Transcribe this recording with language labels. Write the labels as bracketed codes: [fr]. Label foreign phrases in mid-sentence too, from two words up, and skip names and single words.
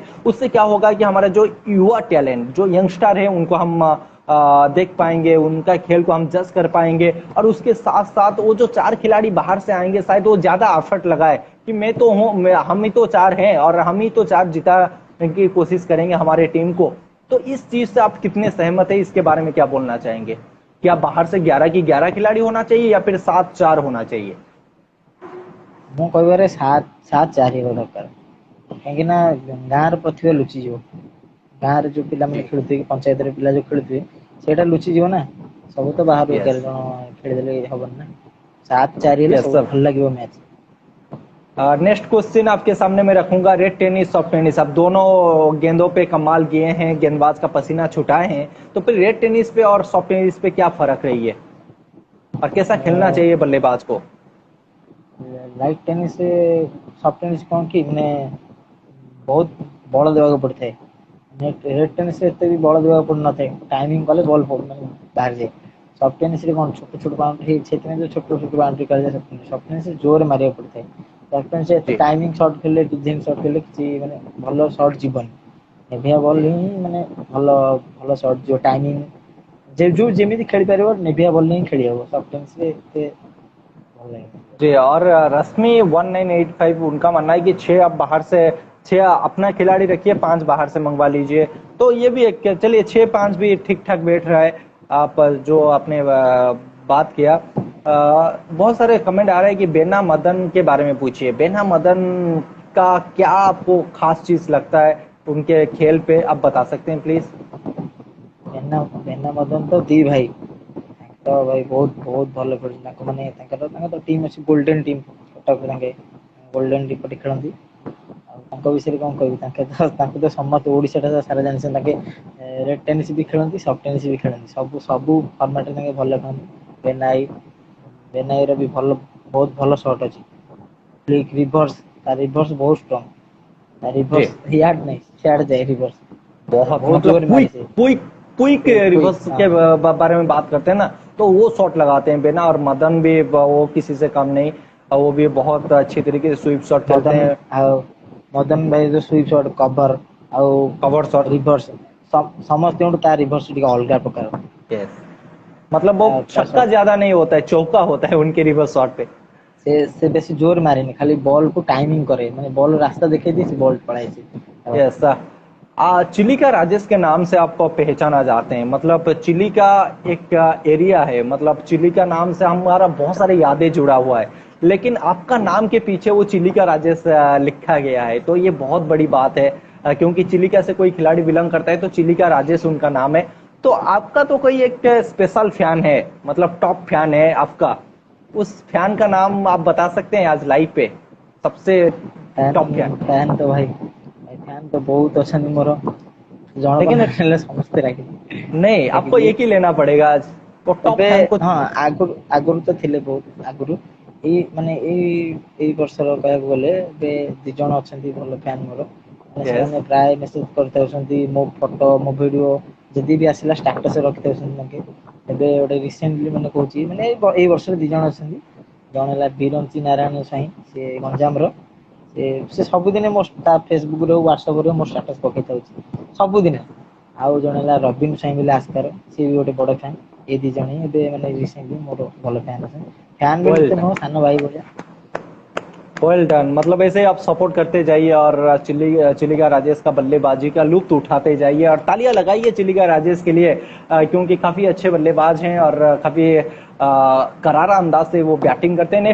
[hi] उससे क्या होगा कि हमारा जो युवा टैलेंट, जो यंगस्टर है, उनको हम देख पाएंगे, उनका खेल को हम जज कर पाएंगे, और उसके साथ साथ वो जो 4 खिलाड़ी बाहर से आएंगे शायद वो ज्यादा एफर्ट लगाए कि मैं तो हूँ, हम ही तो 4 हैं और हम ही तो 4 की कोशिश करेंगे हमारे टीम को। तो इस चीज से आप कितने सहमत है, इसके बारे में क्या बोलना चाहेंगे? क्या बाहर से 11 की 11 खिलाड़ी होना चाहिए या फिर 7-4 होना चाहिए? [or] ମୁଁ କହିବାରେ 7-4 ହେବା ଦରକାର। କାହିଁକି ନା ଗାଁର ପ୍ରତିଭା ଲୁଚିଯିବ। ଗାଁରେ ଯୋଉ ପିଲାମାନେ [hi] जी। [or] ଖେଳୁଥିବେ କି ପଞ୍ଚାୟତରେ ପିଲା ଯୋଉ ଖେଳୁଥିବେ ସେଇଟା ଲୁଚିଯିବ ନା। ସବୁ ତ ବାହାରୁ [hi] यस। [or] 11 ଜଣ ଖେଳିଦେଲେ ହବନି ना। 7-4 ହେଲେ [hi] यस [or] ସବୁଠୁ [hi] सर। [or] ଭଲ ଲାଗିବ ମ୍ୟାଚ୍। [en] next question [hi] आपके सामने मैं रखूंगा, [en] red tennis soft tennis, [hi] आप दोनों गेंदों पे कमाल किए हैं, गेंदबाज का पसीना छुटाए हैं, तो फिर [en] red tennis [hi] पे और [en] soft tennis [hi] पे क्या फर्क रही है और कैसा खेलना चाहिए बल्लेबाज को? [en] light tennis soft tennis [or] କଣ କି ମାନେ ବହୁତ ବଳ ଦେବାକୁ ପଡିଥାଏ। [en] red tennis [or] ରେ ଏତେ ବି ବଳ ଦେବାକୁ ପଡିନଥାଏ, ଟାଇମିଂ କଲେ ବଲ୍ ମାନେ ବାହାରିଯାଏ। [en] soft tennis [or] ରେ କଣ ଛୋଟ ଛୋଟ ବାଉଣ୍ଡ୍ରି, ସେଥିପାଇଁ ଯୋଉ ଛୋଟ ଛୋଟ ବାଉଣ୍ଡ୍ରି କରାଯାଏ [en] soft tennis [or] ରେ ଜୋରରେ ମାରିବାକୁ ପଡିଥାଏ। [en] soft tennis [or] ରେ ଏତେ [hi] जी। [en] timing shot [or] ଖେଳିଲେ [en] design shot [or] ଖେଳିଲେ କିଛି ମାନେ ଭଲ ସଟ୍ ଯିବନି। ନେଭିଆ ବଲ୍ [hi] जी। [or] ହିଁ ମାନେ ଭଲ ଭଲ ସଟ୍ ଯିବ। ଟାଇମିଂ ଯୋଉ ଯେମିତି ଖେଳି ପାରିବ ନେଭିଆ ବଲ୍ ହିଁ ଖେଳି ହବ। [en] soft tennis [or] ରେ ଏତେ ଭଲ ଲାଗେନି। [hi] जी। और रश्मि 1985 उनका मानना है कि 6 आप बाहर से, 6 अपना खिलाड़ी रखिए, 5 बाहर से मंगवा लीजिए। तो ये भी एक, चलिए 6-5 भी ठीक ठाक बैठ रहा है। आप जो आपने बात किया, बहुत सारे कमेंट आ रहे हैं कि बेना मदन के बारे में पूछिए। बेना मदन का क्या आपको खास चीज लगता है उनके खेल पे, आप बता सकते हैं प्लीज? [or] ବେନା ମଦନ ତ ଦି ଭାଇ। ତ ଭାଇ ବହୁତ ବହୁତ ଭଲ ଖେଳୁଛନ୍ତି। ତାଙ୍କ ମାନେ ତାଙ୍କର ତ ଟିମ୍ ଅଛି [en] golden team. [or] କଟକ ତାଙ୍କେ ଗୋଲ୍ଡେନ ଡିପୋଟି ଖେଳନ୍ତି। ଆଉ ତାଙ୍କ ବିଷୟରେ କଣ କହିବି, ତାଙ୍କୁ ତ ସମସ୍ତେ ଓଡିଶାଟା ସାରା ଜାଣିଛନ୍ତି। ତାଙ୍କେ [en] red tennis [or] ବି ଖେଳନ୍ତି, [en] soft tennis [or] ବି ଖେଳନ୍ତି। ସବୁ ଫର୍ମାଟରେ ତାଙ୍କେ ଭଲ ଖେଳନ୍ତି। ବେନାଇର ବି ବହୁତ ଭଲ ସଟ୍ ଅଛି। [en] flick reverse, [or] ତା ରିଭର୍ସ ବହୁତ ଷ୍ଟ୍ରଙ୍ଗ। ତା [hi] जी। ରିଭର୍ସ ଇଆଡେ नहीं सियाड़े जाए रिवर्स। बहुत बहुत मतलब जोर मारे क्विक से क्विक क्विक क्विक रिवर्स हाँ। के बारे में बात करते हैं ना, तो वो शॉट लगाते हैं बेना। और मदन भी वो किसी से कम नहीं, वो भी बहुत अच्छी तरीके से [en] sweep shot [hi] खेलते मदन हैं। [or] ଆଉ ମଦନ ଭାଇ ଯୋଉ [en] switch shot cover [or] ଆଉ [en] cover shot. [or] ରିଭର୍ସ ସମସ୍ତଙ୍କଠୁ ତା ରିଭର୍ସ ଟିକେ ଅଲଗା ପ୍ରକାର। [hi] यस। मतलब वो [or] ତା [hi] छक्का [or] ସଟ୍ [hi] ज्यादा नहीं होता है, चौका होता है उनके [en] reverse shot [hi] पे। [or] ସେ ବେଶୀ ଜୋର ମାରେନି, ଖାଲି ବଲ୍ କୁ टाइमिंग करे, ମାନେ ବଲ୍ ରାସ୍ତା ଦେଖେଇ दिए ସେ बॉल पଳାଏ ସେ। [hi] यस। चिली का राजेश के नाम से आप पहचाना जाते हैं, मतलब चिली का एक एरिया है, मतलब चिली का नाम से हमारा बहुत सारे यादें जुड़ा हुआ है, लेकिन आपका नाम के पीछे वो चिली का राजेश लिखा गया है, तो ये बहुत बड़ी बात है। क्योंकि चिलिका से कोई खिलाड़ी बिलोंग करता है तो चिलिका राजेश उनका नाम है। तो आपका तो कोई एक [en] special fan [hi] है, मतलब [en] top fan [hi] है आपका, उस फैन का नाम आप बता सकते हैं आज लाइव पे, सबसे [en] top fan? [or] ଫ୍ୟାନ୍ ତ ଭାଇ ଫ୍ୟାନ୍ ତ ବହୁତ ଅଛନ୍ତି ମୋର। ଜଣକ [hi] लेकिन [or] ନାଁ ନେଲେ ସମସ୍ତେ ରାଗିବେ। [hi] नहीं, आपको [or] ରାଗିଯିବେ। [hi] एक ही लेना पड़ेगा आज, तो टॉप [or] ଏବେ [hi] फैन को। [or] ହଁ ଆଗରୁ ଆଗରୁ ତ ଥିଲେ ବହୁତ ଆଗରୁ। ଏଇ ମାନେ ଏଇ ବର୍ଷର କହିବାକୁ ଗଲେ ଏବେ 2 ଜଣ ଅଛନ୍ତି ଭଲ ଫ୍ୟାନ୍ ମୋର। ମାନେ [hi] यस। [or] ସେମାନେ ପ୍ରାୟ ମେସେଜ କରିଥାଉଛନ୍ତି, ମୋ ଫଟୋ ମୋ ଭିଡିଓ ଯଦି ବି ଆସିଲା ଷ୍ଟାଟସ ରଖିଥାଉଛନ୍ତି ତାଙ୍କେ। ଏବେ ଗୋଟେ ରିସେଣ୍ଟଲି ମାନେ କହୁଛି, ମାନେ ଏଇ ବର୍ଷରେ 2 ଜଣ ଅଛନ୍ତି। ଜଣେ ହେଲା ବିରଞ୍ଚି ନାରାୟଣ ସ୍ୱାଇଁ, ସେ ଗଞ୍ଜାମର। ସେ ସବୁଦିନେ ମୋ ତା ଫେସବୁକ ରେ ହ୍ୱାଟ୍ସଆପ ରେ ମୋ ଷ୍ଟାଟସ ପକେଇଥାଉଛି ସବୁଦିନେ। ଆଉ ଜଣେ ହେଲା ରବିନ ସ୍ୱାଇଁ ବୋଲି ଆସ୍କାର, ସିଏ ବି ଗୋଟେ ବଡ ଫ୍ୟାନ୍। ଏଇ 2 ଜଣ ହିଁ ଏବେ ମାନେ ରିସେଣ୍ଟଲି ମୋର ଭଲ ଫ୍ୟାନ୍ ଅଛନ୍ତି। ଫ୍ୟାନ୍ ବୋଲି [hi] वेल [or] ଏତେ [hi] डन। [or] ନୁହଁ, सानो भाई भଳିଆ। [en] well done, [hi] मतलब ऐसे ही आप सपोर्ट करते जाइए और चिलिका राजेश का बल्लेबाजी का लुत्फ उठाते जाइए, और तालियां लगाइए चिलिका राजेश के लिए, क्योंकि काफी अच्छे बल्लेबाज हैं और काफी करारा अंदाज से वो बैटिंग करते हैं।